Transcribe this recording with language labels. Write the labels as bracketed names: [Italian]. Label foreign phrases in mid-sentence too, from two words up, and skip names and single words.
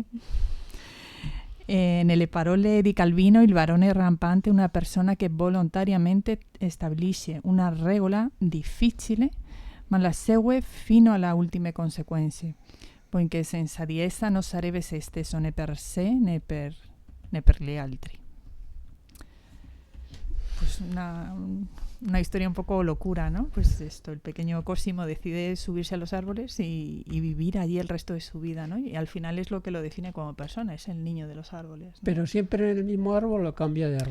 [Italian] Nelle parole di Calvino, il barone rampante è una persona che volontariamente stabilisce una regola difficile ma la segue fino alla ultima conseguenza, poiché senza di essa non sarebbe se stesso né per sé né per gli altri. [Spanish] Pues una historia un poco locura, ¿no? Pues esto, el pequeño Cosimo decide subirse a los árboles y vivir allí el resto de su vida, ¿no? Y al final es lo que lo define como persona, es el niño de los árboles, ¿no? ¿Pero siempre en el mismo árbol o cambia de árbol?